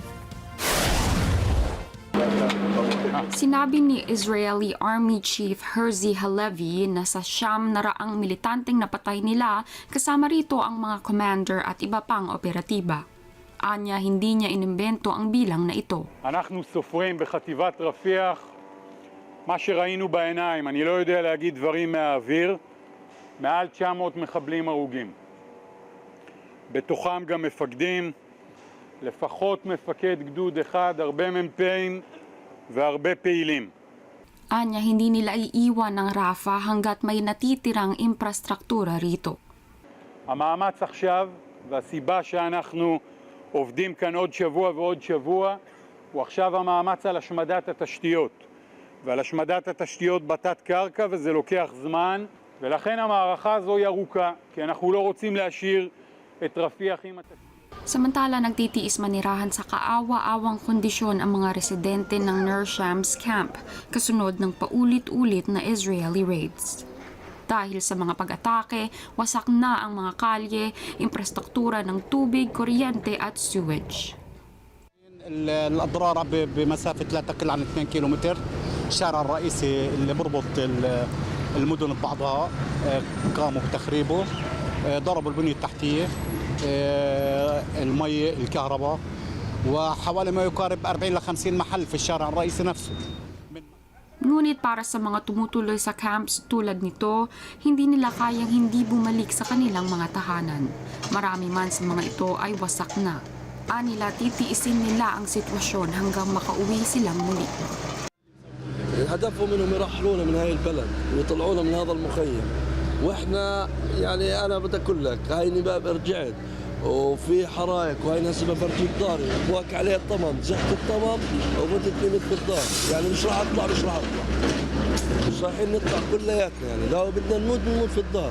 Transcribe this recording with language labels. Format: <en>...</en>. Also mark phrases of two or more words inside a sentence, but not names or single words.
<tl>Sinabi ni</tl> <en>Israeli Army Chief</en> <tl>Herzi Halevi na sa 900 militanteng napatay nila, kasama rito ang mga commander at iba pang operatiba. Anya, hindi niya inimbento ang bilang na ito.</tl> <he>אנחנו סופרים בחטיבת רפיח מה שראינו בעיניים, אני לא יודע להגיד דברים מהאוויר, מעל 900 מחבלים הרוגים. בתוכם גם מפקדים, לפחות מפקד גדוד אחד, הרבה מ"פים והרבה פעילים.</he> <tl>Anya, hindi nila iiwan ng Rafah hanggat may natitirang infrastruktura rito.</tl> <he>המאמץ עכשיו, והסיבה שאנחנו עובדים כאן עוד שבוע ועוד שבוע, הוא עכשיו המאמץ על השמדת התשתיות. ועל השמדת התשתיות בתת קרקע, וזה לוקח זמן, ולכן המערכה הזו היא ארוכה, כי אנחנו לא רוצים להשאיר את רפיח עם התשתיות.</he> <tl>Samantala, nagtitiis manirahan sa kaawa-awang kondisyon ang mga residente ng Nur Shams camp kasunod ng paulit-ulit na</tl> <en>Israeli raids.</en> <tl>Dahil sa mga pag-atake, wasak na ang mga kalye, infrastruktura ng tubig, kuryente at sewage.</tl> <ar>الأضرار بمسافة لا تقل عن 2 كيلومتر. الشارع الرئيسي اللي بربط المدن ببعضها قاموا بتخريبه، ضربوا البنية التحتية، المي، الكهرباء، وحوالي ما يقارب 40 ل 50 محل في الشارع الرئيسي نفسه.</ar> <tl>Ngunit para sa mga tumutuloy sa camps tulad nito, hindi nila kayang hindi bumalik sa kanilang mga tahanan. Marami man sa mga ito ay wasak na. Anila, titiisin nila ang sitwasyon hanggang makauwi silang muli.</tl> <ar>هدفهم انهم يرحلونا من هاي البلد ويطلعونا من هذا المخيم، واحنا يعني انا بدي اقول لك هاي نباب رجعت وفي حرايق وهي هسه بفرجيك داري بواك عليه الطمم، زحت الطمم وبدت نمت بالدار، يعني مش راح اطلع مش رايحين نطلع كلياتنا، يعني لو بدنا نموت في الدار.</ar>